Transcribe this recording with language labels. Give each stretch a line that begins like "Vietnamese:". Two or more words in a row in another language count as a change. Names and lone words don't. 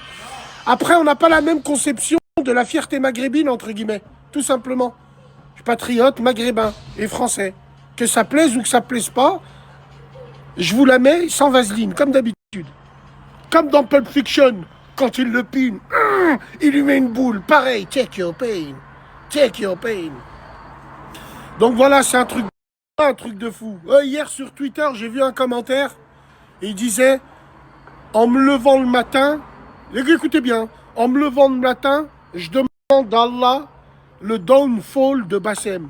French: Après, on n'a pas la même conception de la fierté maghrébine, entre guillemets. Tout simplement. Je suis patriote, maghrébin et français. Que ça plaise ou que ça plaise pas, je vous la mets sans vaseline, comme d'habitude. Comme dans Pulp Fiction, quand il le pine, il lui met une boule. Pareil,
English: take your pain. Take your pain.
French: Donc voilà, c'est un truc de fou. Hier sur Twitter, j'ai vu un commentaire. Et il disait, en me levant le matin, écoutez bien, en me levant le matin, je demande à Allah le downfall de Bassem.